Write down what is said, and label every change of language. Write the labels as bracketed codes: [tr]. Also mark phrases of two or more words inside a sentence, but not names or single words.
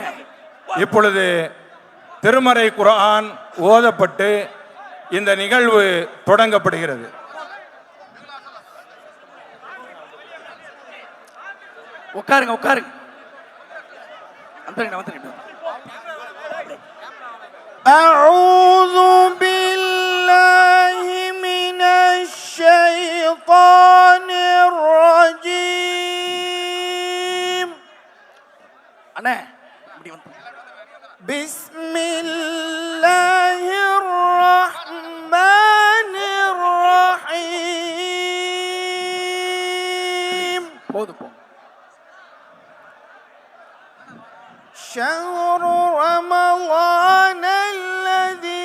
[ta] இப்பொழுது திருமறை குர்ஆன் ஓதப்பட்டு இந்த நிகழ்வு தொடங்கப்படுகிறது. உட்காருங்க உட்காருங்க. வந்துருங்க வந்துருங்க. [ar] أعوذ بالله من الشيطان الرجيم. [ta] அண்ணே இப்படி வந்து. [ar] بسم الله الرحمن الرحيم. [ta] போதும் போ. [ar] شهر رمضان الذي